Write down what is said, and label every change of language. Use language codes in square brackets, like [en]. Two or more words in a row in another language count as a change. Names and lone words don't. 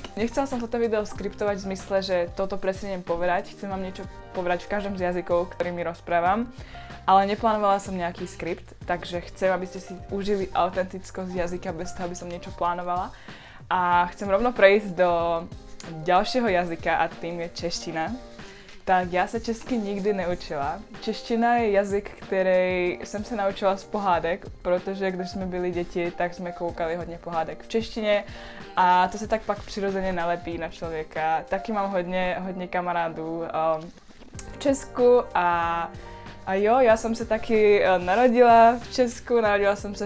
[sk] Nechcela som toto video skriptovať v zmysle, že toto presne idem povedať. Chcem vám niečo povedať v každom z jazykov, ktorými rozprávam. Ale neplánovala som nejaký skript, takže chcem, aby ste si užili autentickosť jazyka bez toho, aby som niečo plánovala. A chcem rovno prejsť do ďalšieho jazyka a tým je čeština. [cs] Tak já se česky nikdy neučila. Čeština je jazyk, který jsem se naučila z pohádek, protože když jsme byli děti, tak jsme koukali hodně pohádek v češtině a to se tak pak přirozeně nalepí na člověka. Taky mám hodně kamarádů v Česku a jo, já jsem se taky narodila v Česku, narodila jsem se